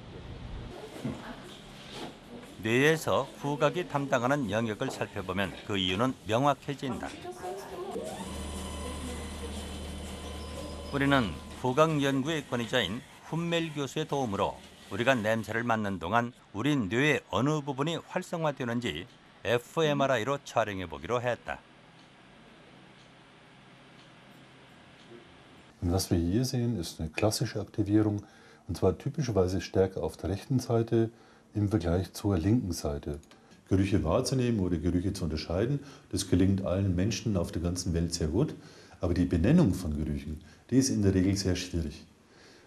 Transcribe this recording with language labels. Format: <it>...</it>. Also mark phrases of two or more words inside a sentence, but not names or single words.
<ko>뇌에서 후각이 담당하는 영역을 살펴보면 그 이유는 명확해진다. 우리는 후각 연구의 권위자인 훈멜 교수의 도움으로 우리가 냄새를 맡는 동안 우리 뇌의 어느 부분이 활성화되는지 fMRI로 촬영해 보기로 했다.</ko> <de>Was wir hier sehen, ist eine klassische Aktivierung, und zwar typischerweise stärker auf der rechten Seite im Vergleich zur linken Seite. Gerüche wahrzunehmen oder Gerüche zu unterscheiden, das gelingt allen Menschen auf der ganzen Welt sehr gut, aber die Benennung von Gerüchen, die ist in der Regel sehr schwierig.</de>